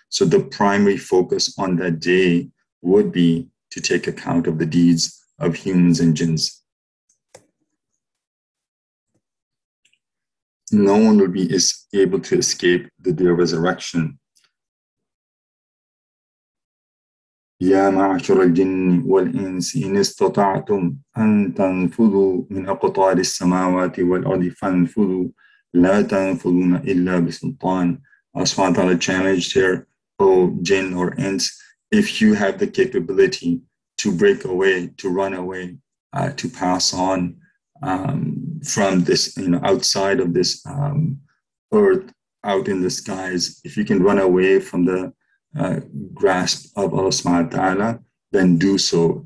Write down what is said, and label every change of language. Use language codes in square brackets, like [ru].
[en] So the primary focus on that day would be to take account of the deeds of humans and jinns. No one will be able to escape the day of resurrection. [ar] يا معشر الجن والإنس إن استطعتم أن تنفذوا من أقطار السماوات والأرض فانفذوا لا تنفذون إلا بسلطان. [en] Allah subhanahu wa ta'ala challenged here, O jinn or ins, if you have the capability to break away, to run away, to pass on from this, outside of this earth, out in the skies, if you can run away from the grasp of Allah subhanahu wa ta'ala, then do so.